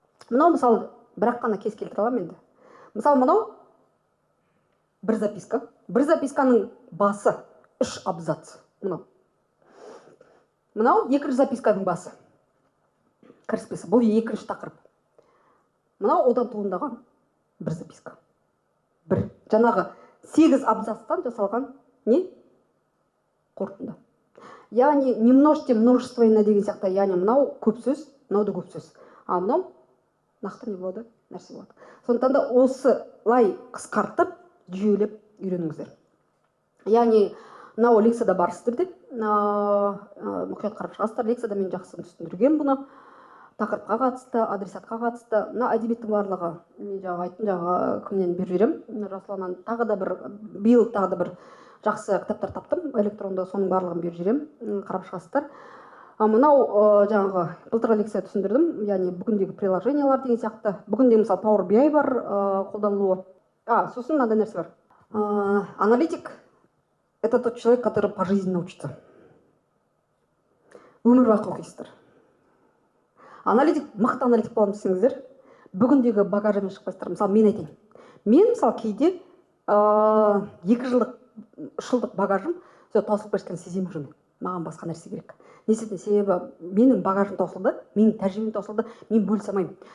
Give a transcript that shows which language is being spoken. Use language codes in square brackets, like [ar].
[kk] Мынау мысалы бірақ қана кез келтіре аламын енді. Мысалы мынау бір записка. Бір записканың басы 3 абзац. Мынау екінші записканың басы. Кіріспесі. Бұл екінші тақырып. Мынау одан туындаған бір записка. Бір. Жаңағы 8 абзацтан жасалған не? Қорытынды. Яғни не множьте множественное деген сияқты. Яғни мынау көп сөз, мынау да көп сөз. А мынау нақты не болады? Нәрсе болады. Сондықтан да осылай қысқартып, жүйелеп үйреніңіздер. Яғни мынау лекцияда бар сіздерде. Мұқият қарап шығасыздар. Лекцияда мен жақсы түсіндірген бұны. тақырыпқа қатысты, адресатқа қатысты. Мына әдебиеттің барлығы, мен жаңа айттым, жаңа кімнен беріп жіберемін, Жасұланнан тағы да бір, биыл тағы да бір жақсы кітаптар таптым электронды, соның барлығын беріп жіберемін, қарап шығасыздар. Мынау жаңағы былтырғы лекция түсіндірдім, яғни бүгіндегі приложениялар деген сияқты. Бүгінде мысалы Power BI бар қолданылуы. Сосын мынандай нәрсе бар. [ru] Аналитик — это тот человек, который пожизненно учится. [kk] Өмір бақи оқисыздар. Аналитик, мықты аналитик боламын десеңіздер, бүгіндегі багажымен шықпайсыздар. Мысалы, мен айтайын. Мен мысалы кейде 2 жылдық, 3 жылдық багажым таусылып бара жатқанын сеземін уже. Маған басқа нәрсе керек. Несіне, себебі менің багажым таусылды, менің тәжірибем таусылды, мен бөлісе алмаймын.